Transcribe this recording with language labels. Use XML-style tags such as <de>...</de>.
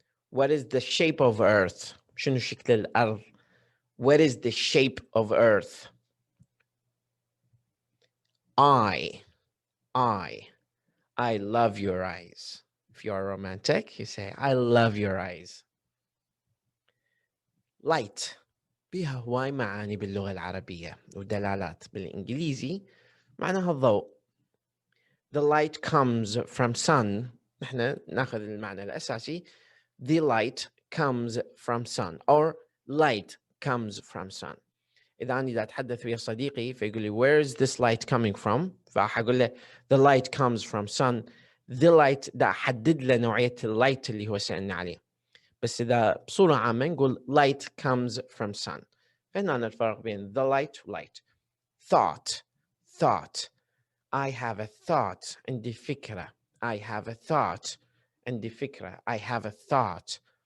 <en>What is the shape of Earth؟</en> <ar>شنو شكل الأرض؟</ar> <en>What is the shape of Earth؟ I love your eyes. If you are romantic, you say, I love your eyes. Light.</en> <ar>بيها هواي معاني باللغة العربية ودلالات. بالإنجليزي معناها الضوء.</ar> <en>The light comes from sun.</en> <ar>نحن ناخذ المعنى الأساسي.</ar> <en>The light comes from sun or light comes from sun.</en> <ar>إذا أنا دا أتحدث ويا صديقي فيقول لي</ar> <en>where is this light coming from؟</en> <ar>فأقول له</ar> <en>the light comes from sun. the light</en> <ar>دا أحدد له نوعية اللايت اللي هو سألنا عليه. بس إذا بصورة عامة نقول</ar> <en>light comes from sun.</en> <ar>فهنا الفرق بين the light و light.</ar> <en>thought. I have a thought.</en> <ar>عندي فكرة.</ar> <en>I have a thought.</en> <ar>عندي فكرة.</ar> <en>I have a thought.</en>